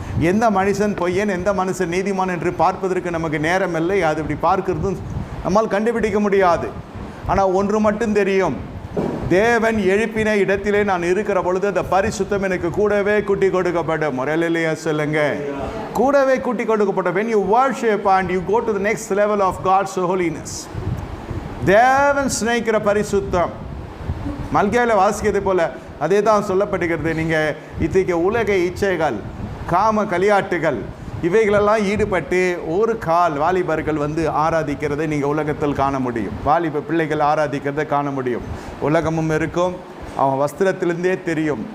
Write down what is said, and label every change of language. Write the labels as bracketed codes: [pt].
[ta] எந்த மனுஷன் பொய்யன், எந்த மனுஷன் நீதிமான் என்று பார்ப்பதற்கு நமக்கு நேரம் இல்லை. அது இப்படி பார்க்கிறதும் நம்மால் கண்டுபிடிக்க முடியாது. ஆனால் ஒன்று மட்டும் தெரியும், தேவன் எழுப்பின இடத்திலே நான் இருக்கிற பொழுது அந்த பரிசுத்தம் எனக்கு கூடவே கூட்டி கொடுக்கப்படும். முறையிலேயே சொல்லுங்க, கூடவே கூட்டி கொடுக்கப்படும். [en] when you worship and you go to the next level of God's holiness, [ta] தேவன் சிநேகிக்கிற பரிசுத்தம். மல்கியாவில் வாசிக்கிறது போல அதே தான் சொல்லப்படுகிறது. நீங்கள் இத்தகைய உலக இச்சைகள், காம களியாட்டுகள் இவைகளெல்லாம் ஈடுபட்டு ஒரு கால் வாலிபர்கள் வந்து ஆராதிக்கிறதை நீங்கள் உலகத்தில் காண முடியும். வாலிப பிள்ளைகள் ஆராதிக்கிறதை காண முடியும். உலகமும் இருக்கும், அவன் வஸ்திரத்திலிருந்தே தெரியும்.